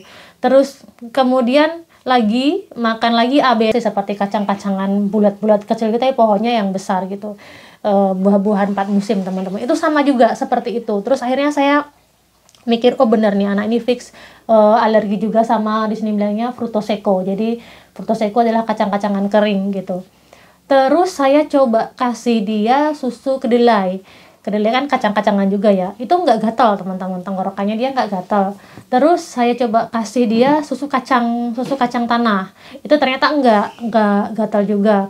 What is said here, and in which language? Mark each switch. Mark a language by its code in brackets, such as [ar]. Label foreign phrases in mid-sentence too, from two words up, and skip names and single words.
[id] Terus kemudian makan lagi ABC seperti kacang-kacangan bulat-bulat kecil gitu ya, pohonnya yang besar gitu. Buah-buahan 4 musim teman-teman, itu sama juga seperti itu. Terus akhirnya saya mikir bener nih anak ini fix alergi juga sama, di sini bilangnya [es] fruto seco. [id] Jadi [es] fruto seco [id] adalah kacang-kacangan kering gitu. Terus saya coba kasih dia susu kedelai kan kacang-kacangan juga ya, itu nggak gatal teman-teman, tenggorokannya dia nggak gatal. Terus saya coba kasih dia susu kacang tanah, itu ternyata nggak gatal juga.